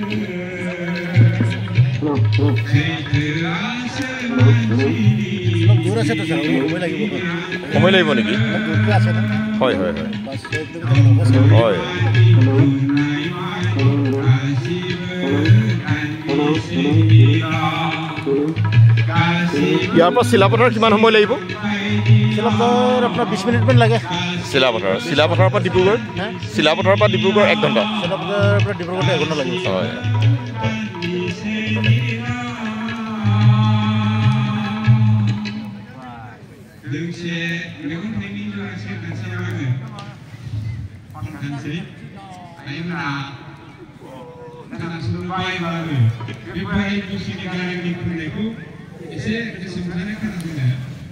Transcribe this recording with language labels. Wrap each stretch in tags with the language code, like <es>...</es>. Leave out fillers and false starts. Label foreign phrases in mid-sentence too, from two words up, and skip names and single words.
<as>সময় লাগিব নেকি হয় হয় হয় হয় ইয়াৰ পৰা চিলাপথাৰ কিমান সময় লাগিব চিলাপথাৰ আপোনাৰ 20 মিনিটমান লাগে চিলাপথাৰৰ পৰা ডিব্ৰুগড় চিলাপথাৰৰ পৰা ডিব্ৰুগড় 1 ঘণ্টা চিলাপথাৰৰ পৰা ডিব্ৰুগড় 1 ঘণ্টা লাগিব হয়</as> <brx>लोगोसे मैगं थाइगंनि जरासे दानसेयावनो फानखानोसै आइमोना खोनासंबायबाबो बे बोराय बुसिनि गारांनि फुंनायखौ एसे गोसोखांनानै खोनासंनो</brx>